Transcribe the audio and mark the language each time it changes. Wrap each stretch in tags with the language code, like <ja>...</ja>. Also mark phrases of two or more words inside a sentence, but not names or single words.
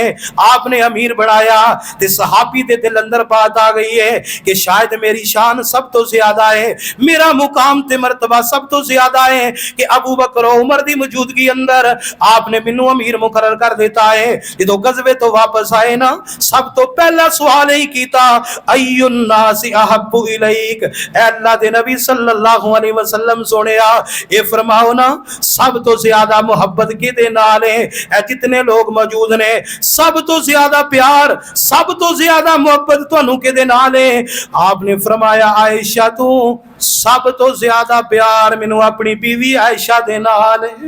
<pa>آپنے امیر بنایا تے صحابی دے دل اندر بات آ گئی ہے کہ شاید میری شان سب تو زیادہ ہے، میرا مقام تے مرتبہ سب تو زیادہ ہے کہ ابو بکر اور عمر دی موجودگی اندر آپنے مینوں امیر مقرر کر دیتا ہے. جو غزوے تو واپس آئے نا، سب تو پہلا سوال ہی کیتا</pa> <ar>أي الناس أحب إليك.</ar> <pa>اے اللہ دے نبی</pa> <ar>صلى الله عليه وسلم</ar> <pa>سونیا یہ فرماؤ نا سب تو زیادہ محبت کہدے نال ہے? اے جتنے لوگ موجود نے سب تو زیادہ پیار، سب تو زیادہ محبت تہانوں کہدے نال ہے? آپنے فرمایا عائشہ تو سب تو زیادہ پیار مینوں اپنی بیوی عائشہ دے نال ہے.</pa>